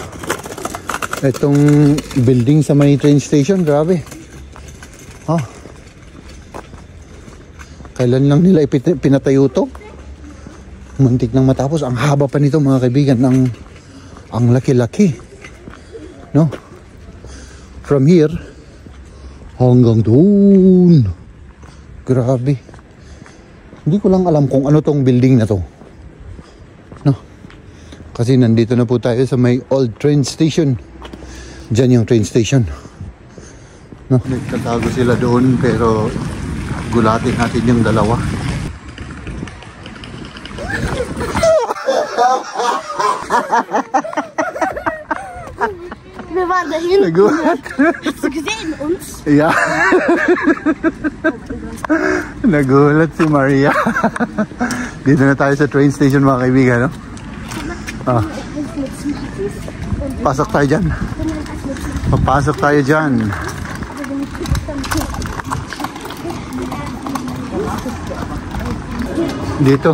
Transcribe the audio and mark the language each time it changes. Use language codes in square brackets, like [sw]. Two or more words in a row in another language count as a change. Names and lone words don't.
[tl] Itong building sa may [en] train station, [tl] grabe. Oh. Kailan lang nila pinatayo to? Muntik nang matapos. Ang haba pa nito mga kaibigan. Ang laki-laki. No? [en] From here [tl] hanggang doon. Grabe. Hindi ko lang alam kung ano tong building na to. No? Kasi nandito na po tayo sa may [en] old train station. [tl] Diyan yung [en] train station. [tl] No? Nagtatago sila doon pero gulatin natin yung dalawa. [de] Wir waren dahin. [tl] Nagulat. [de] Hast du gesehen uns? Ja. [tl] Nagulat si Maria. Dito na tayo sa [en] train station [tl] mga kaibigan, no? Ah. Pasok tayo dyan. Papasok tayo dyan. Dito.